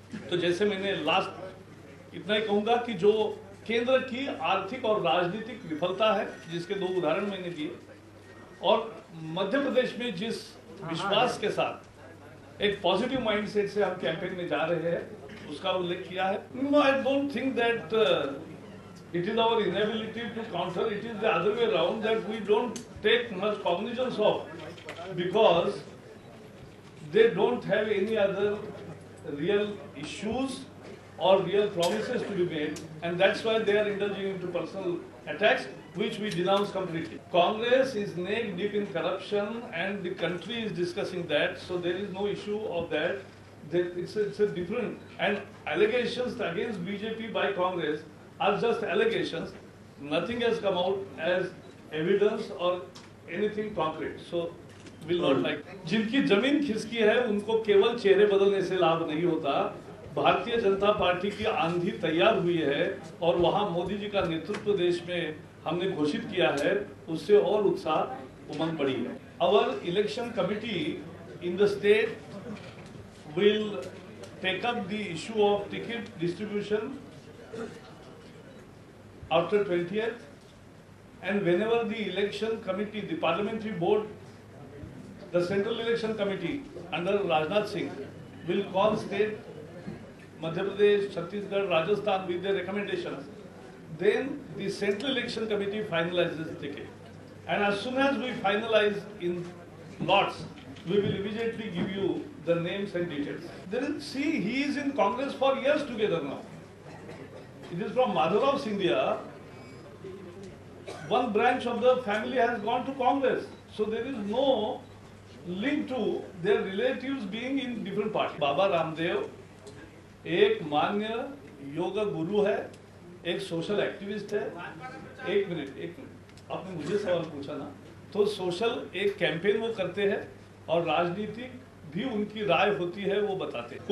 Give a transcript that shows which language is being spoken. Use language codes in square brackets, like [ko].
[hi] तो जैसे मैंने लास्ट इतना ही कहूंगा कि जो केंद्र की आर्थिक और राजनीतिक विफलता है, जिसके 2 उदाहरण मैंने दिए, और मध्य प्रदेश में जिस विश्वास के साथ एक पॉजिटिव माइंडसेट से हम कैंपेन में जा रहे हैं, उसका उल्लेख किया है। [en] No, I don't think that it is our inability to counter, it is the other way around, that we don't take much cognizance of, because they don't have any other real issues or real promises to be made, and that's why they are indulging into personal attacks, which we denounce completely. Congress is neck deep in corruption and the country is discussing that, so there is no issue of that. It's a different, and allegations against BJP by Congress are just allegations. Nothing has come out as evidence or anything concrete. So will not like. [hi] जिनकी जमीन खिसकी है उनको केवल चेहरे बदलने से लाभ नहीं होता। भारतीय जनता पार्टी की आंधी तैयार हुई है और वहां मोदी जी का नेतृत्व देश में हमने घोषित किया है, उससे और उत्साह उमंग बढ़ी है। [en] Our election committee in the state will take up the issue of ticket distribution after 20th, and whenever the election committee, the parliamentary board, the central election committee under Rajnath Singh will call state Madhya Pradesh, Chhattisgarh, Rajasthan with their recommendations, then the central election committee finalizes the ticket. And as soon as we finalize in lots, we will immediately give you the names and details. See, he is in Congress for years together now. It is from Madhavrao Scindia. One branch of the family has gone to Congress. So there is no linked to their relatives being in different parties. [hi] Baba Ramdev एक मान्य योगा गुरु है, एक social activist है। एक minute, आपने मुझे सवाल पूछा ना, तो सोशल एक कैंपेन वो करते हैं और राजनीतिक भी उनकी राय होती है, वो बताते हैं।